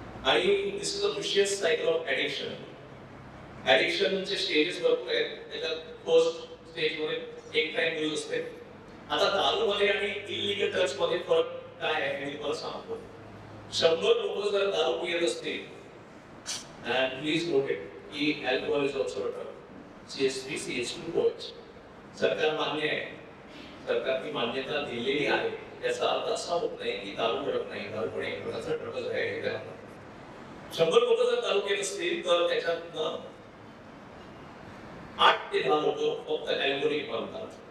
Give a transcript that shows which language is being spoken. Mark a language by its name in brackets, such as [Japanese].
[Marathi] आणि [English] This is a vicious cycle of addiction. [Marathi] ऍडिक्शनचे stages भरपूर आहेत. त्याच्यात फर्स्ट स्टेज मध्ये एक टाइम यूज असते. आता दारूमध्ये आणि इलिगल ड्रग्स मध्ये फरक काय आहे हे मला सांगतो. 100 लोक जर दारू पित असतील, [English] and please note it, की alcohol is also a drug. CH3, CH2OH. [Marathi] सरकार मान्य आहे, सरकारने मान्यता दिलेली आहे. याचा अर्थ असा होत नाही की दारू ड्रग नाही, दारू पण एक प्रकारचा ड्रगच आहे. 100 लोक जर दारू घेत असतील तर त्याच्यातनं 8 ते 10 लोक फक्त अल्कोहोलिक बनतात.